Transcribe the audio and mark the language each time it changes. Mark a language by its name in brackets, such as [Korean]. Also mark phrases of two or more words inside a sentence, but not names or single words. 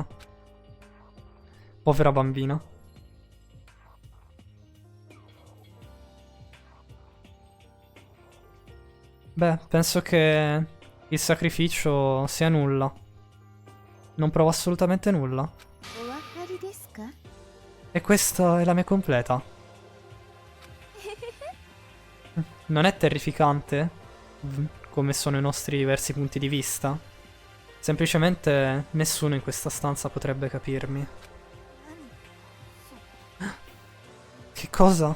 [Italian] Povera bambina. Beh, penso che il sacrificio sia nulla. Non provo assolutamente nulla. [Japanese] お分かりですか？ [Italian] E questa è la mia completa. Non è terrificante? Come sono i nostri diversi punti di vista? Semplicemente nessuno in questa stanza potrebbe capirmi. Che cosa?